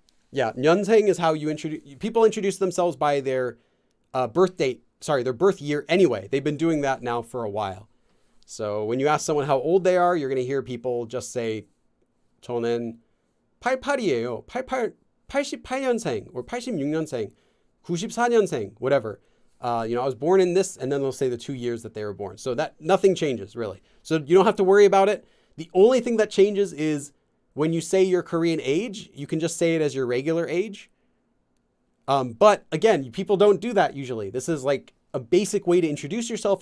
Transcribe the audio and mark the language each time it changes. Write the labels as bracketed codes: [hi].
[en] Yeah, 년생 is how people introduce themselves by their birth date. Sorry, their birth year anyway. They've been doing that now for a while. So when you ask someone how old they are, you're going to hear people just say, [ko] 저는 88이에요. [en] 88년생 or 86년생, 94년생, whatever. I was born in this, and then they'll say the 2 years that they were born. So that nothing changes really. So you don't have to worry about it. The only thing that changes is when you say your Korean age, you can just say it as your regular age. But again, people don't do that usually. This is like a basic way to introduce yourself.